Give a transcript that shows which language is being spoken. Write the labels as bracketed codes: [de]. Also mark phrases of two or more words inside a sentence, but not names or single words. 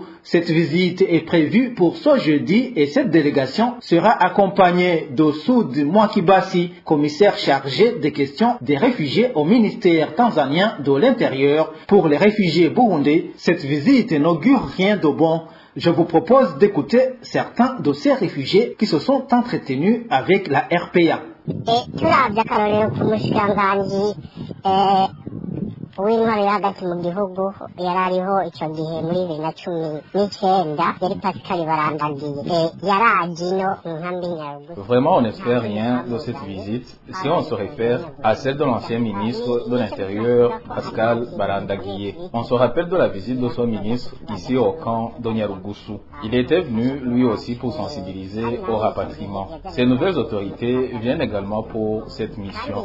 [fr] Cette visite est prévue pour ce jeudi et cette délégation sera accompagnée de Soud Mwakibasi, commissaire chargé des questions des réfugiés au ministère tanzanien de l'Intérieur. Pour les réfugiés burundais, cette visite n'augure rien de bon. Je vous propose d'écouter certains de ces réfugiés qui se sont entretenus avec la RPA. [rn] uw'intwaro yo hagati mu gihugu yari ariho icyo gihe muri 2019 yari Pascal Barandagiye yaraje ino nkambi Nyarugusu. [fr] Vraiment, on n'espère rien de cette visite si on se réfère à celle de l'ancien ministre de l'Intérieur, Pascal Barandagiye. On se rappelle de la visite de son ministre ici au camp de Nyarugusu. Il était venu lui aussi pour sensibiliser au rapatriement. Ces nouvelles autorités viennent également pour cette mission.